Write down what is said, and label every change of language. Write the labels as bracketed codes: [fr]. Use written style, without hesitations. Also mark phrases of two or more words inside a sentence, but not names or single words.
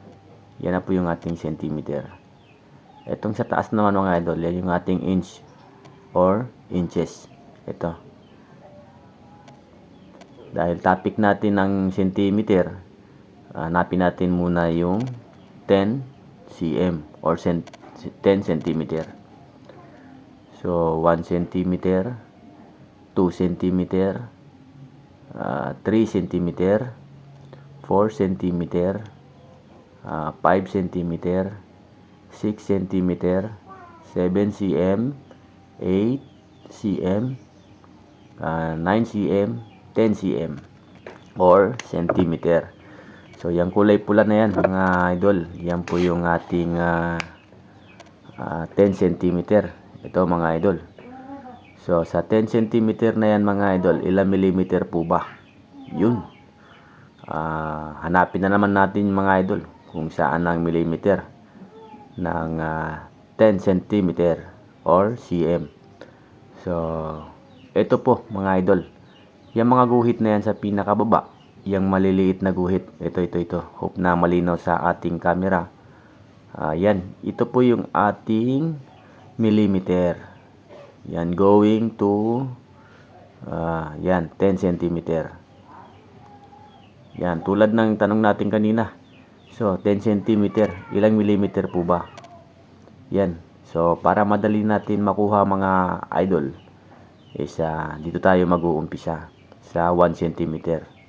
[tl] Yan na po yung ating centimeter. Itong sa taas naman mga idol, yan yung ating inch or inches. Ito. Dahil topic natin ng centimeter, hanapin natin muna yung 10 cm or 10 centimeter. So 1 centimeter, 2 centimeter, 3 centimeter, 4 centimeter, 5 centimeter, 6 centimeter, 7 cm, 8 cm, 9 cm, 10 cm or centimeter. So yung kulay pula na yan mga idol, yan po yung ating 10 centimeter. Ito mga idol. So sa 10 centimeter na yan mga idol, ilang millimeter po ba? Yun. Hanapin na naman natin mga idol kung saan ang millimeter ng 10 centimeter or cm. So ito po mga idol, yung mga guhit na yan sa pinakababa, yung maliliit na guhit, ito. Hope na malinaw sa ating camera. Yan, ito po yung ating millimeter. Yan, [en] going to [tl] yan, 10 centimeter. Yan, tulad ng tanong natin kanina. So, 10 centimeter, ilang millimeter po ba? Yan, so para madali natin makuha mga idol, is dito tayo mag-uumpisa sa 1 centimeter.